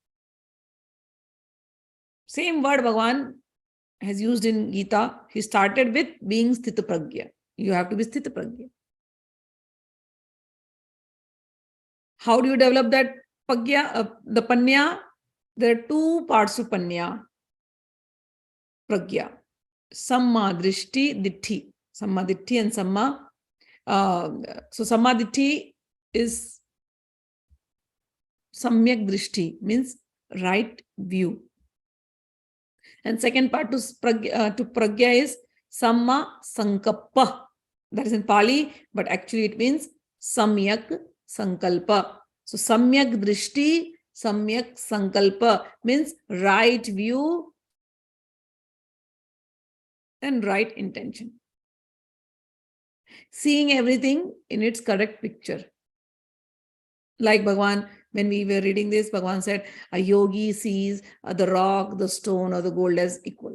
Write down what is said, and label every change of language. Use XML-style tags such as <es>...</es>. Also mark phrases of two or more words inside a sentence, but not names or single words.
<en>Same word Bhagavan has used in Gita. He started with being</en> <sa>sthita pragya.</sa> <en>You have to be</en> <sa>sthita pragya.</sa> <en>How do you develop that pragya, the panya? There are two parts to panya, pragya.</en> <pi>Samma drishti ditti. Samma ditti and samma.</pi> <en>So</en> <pi>samma ditti</pi> <en>is</en> <sa>samyak drishti,</sa> <en>means right view. And second part to pragya is</en> <pi>samma sankappa.</pi> <en>That is in Pali, but actually it means</en> <sa>samyak sankalpa.</sa> <en>So</en> <sa>samyak drishti, samyak sankalpa</sa> <en>means right view and right intention. Seeing everything in its correct picture. Like Bhagavan, when we were reading this, Bhagavan said, a yogi sees the rock, the stone, or the gold as equal.</en>